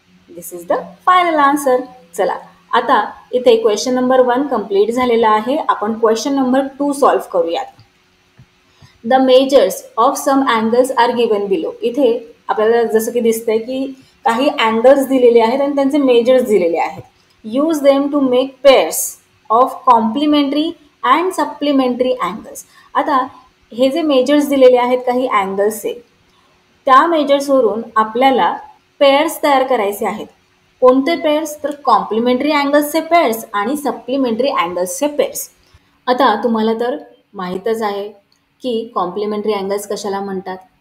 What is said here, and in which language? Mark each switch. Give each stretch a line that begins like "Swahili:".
English: This is the final answer.
Marathi: चला आता इथे क्वेश्चन नंबर 1 कंप्लीट झालेला आहे. आपण क्वेश्चन नंबर 2 सॉल्व्ह करूयात.
English: The measures of some angles are given below.
Marathi: इथे आपल्याला जसं की दिसतंय की काही अँगल्स दिलेले आहेत आणि त्यांचे मेजर्स दिलेले आहेत.
English: Use them to make pairs of complementary and supplementary angles.
Marathi: आता हे जे मेजर्स दिलेले आहेत काही अँगल्सचे, त्या मेजर्सवरून आपल्याला पेअर्स तयार करायचे आहेत. कोणते पेअर्स? तर कॉम्प्लिमेंटरी अँगल्सचे पेअर्स आणि सप्लिमेंटरी अँगल्सचे पेअर्स. आता तुम्हाला तर माहीतच आहे की कॉम्प्लिमेंटरी अँगल्स कशाला म्हणतात.